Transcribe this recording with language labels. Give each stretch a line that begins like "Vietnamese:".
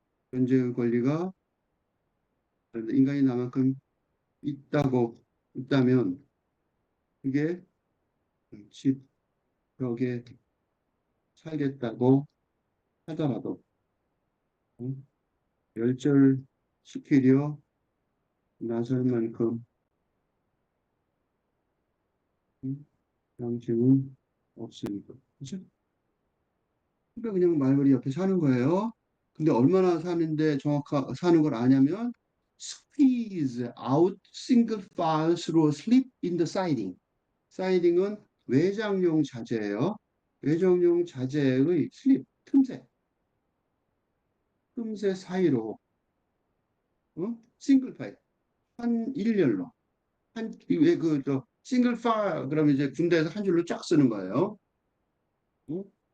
Korean: 존재의 권리가 인간인 나만큼 있다고 있다면 그게 집 벽에 살겠다고 하더라도 음, 멸절시키려 나설 만큼 양심은 없으니까. 그죠? 그러니까 그냥 말벌이 옆에 사는 거예요. 근데 얼마나 사는데 사는 걸 아냐면
English: squeeze out single file through a slip in the siding.
Korean: 사이딩은 외장용 자재예요. 외장용 자재의 슬립, 틈새 사이로 싱글 파일 한 일렬로 한왜그저 싱글 파 그러면 이제 군대에서 한 줄로 쫙 쓰는 거예요. 어?